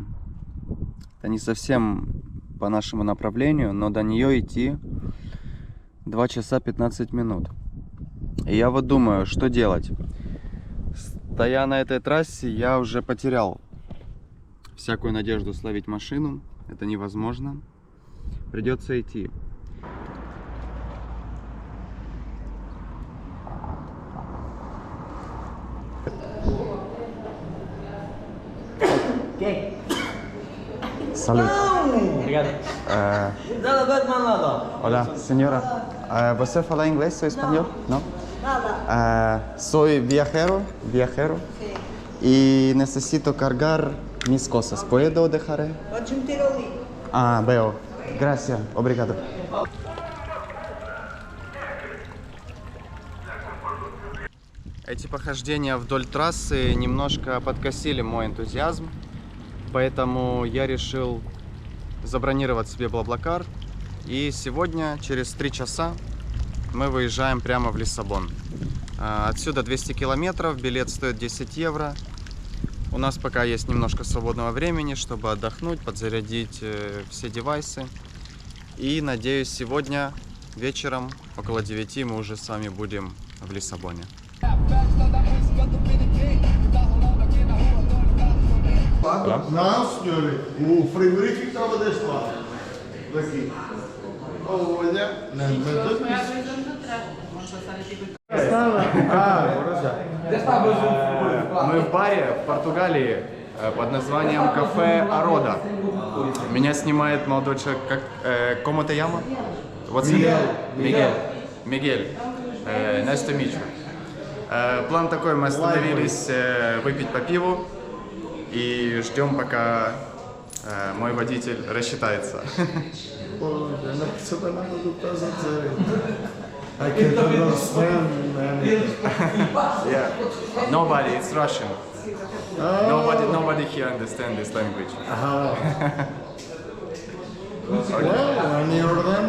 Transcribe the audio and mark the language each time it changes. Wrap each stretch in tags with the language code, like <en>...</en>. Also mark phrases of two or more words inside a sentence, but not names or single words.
<ru>Это не совсем по нашему направлению, но до нее идти 2 часа 15 минут. И я вот думаю, что делать. Стоя на этой трассе, я уже потерял всякую надежду словить машину. Это невозможно. Придется идти.</ru> <es>Salud. Hola, señora.</es> <pt>¿Você fala</pt> <es>inglés o español? No. Soy viajero, y necesito cargar mis cosas. ¿Puedo dejar? Veo. Gracias.</es> <pt>Obrigado.</pt> <ru>Эти похождения вдоль трассы немножко подкосили мой энтузиазм, поэтому я решил забронировать себе BlaBlaCar. И сегодня, через 3 часа, мы выезжаем прямо в Лиссабон. Отсюда 200 километров, билет стоит 10 евро. У нас пока есть немножко свободного времени, чтобы отдохнуть, подзарядить все девайсы. И надеюсь, сегодня вечером, около 9, мы уже с vami будем в Лиссабоне.</ru> <pt>Não, senhor. O frigorífico estava deste lado. Daqui. Olha. Não,</pt> <ru>Мы в баре в Португалии под названием кафе Арода. Меня снимает молодой человек.</ru> <es>¿Cómo te llama? Мигель.</es> <en>Nice to meet you.</en> <ru>План такой, мы остановились выпить по пиву и ждем, пока мой водитель рассчитается.</ru> <en>I can't understand anything. Yeah. Nobody, it's Russian. Nobody here understands this language. Well, when you're done.</en>